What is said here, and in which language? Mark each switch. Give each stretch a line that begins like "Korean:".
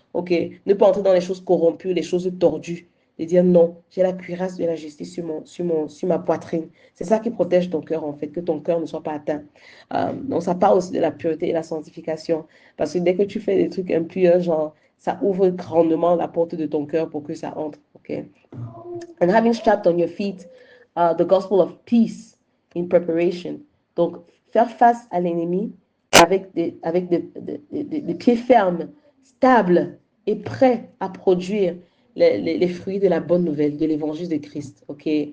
French: Ok, ne pas entrer dans les choses corrompues, les choses tordues. Et dire non, j'ai la cuirasse de la justice sur ma poitrine. C'est ça qui protège ton cœur, en fait, que ton cœur ne soit pas atteint. Donc, ça parle aussi de la pureté et la sanctification. Parce que dès que tu fais des trucs impurs, genre, ça ouvre grandement la porte de ton cœur pour que ça entre. Okay?
English: And having strapped on your feet the gospel of peace in preparation.
French: Donc, faire face à l'ennemi avec des pieds fermes, stables et prêts à produire les fruits de la bonne nouvelle, de l'évangile de Christ. Ok?